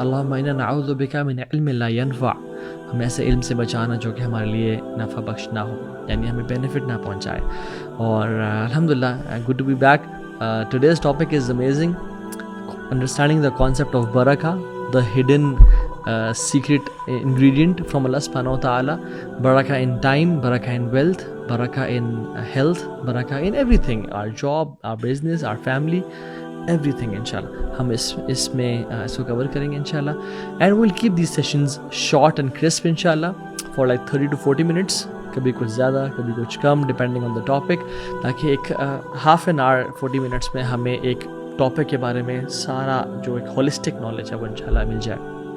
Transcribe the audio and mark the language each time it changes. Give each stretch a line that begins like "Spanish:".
Arabic: اللہم انا نعوذ بک من علم لا ينفع,
Urdu: ہمیں ایسے علم سے بچانا جو کہ ہمارے لیے نفع بخش نہ ہو, یعنی ہمیں بینیفٹ نہ پہنچائے.
English: اور الحمدللہ good to be back. Today's topic is amazing, understanding the concept of برکہ, the hidden secret ingredient from Allah subhanahu wa ta'ala. Barakah in time, barakah in wealth, barakah in health, barakah in everything, our job, our business, our family, everything inshallah.
Urdu: ہم اس میں اس کو کور کریں گے انشاءاللہ,
English: and we'll keep these sessions short and crisp inshallah for like 30 to 40 minutes,
Urdu: کبھی کچھ زیادہ کبھی کچھ کم
English: depending on the topic,
Urdu: تاکہ ایک half an hour 40 minutes میں ہمیں ایک ٹاپک کے بارے میں سارا جو ایک holistic knowledge ہے وہ انشاءاللہ مل جائے.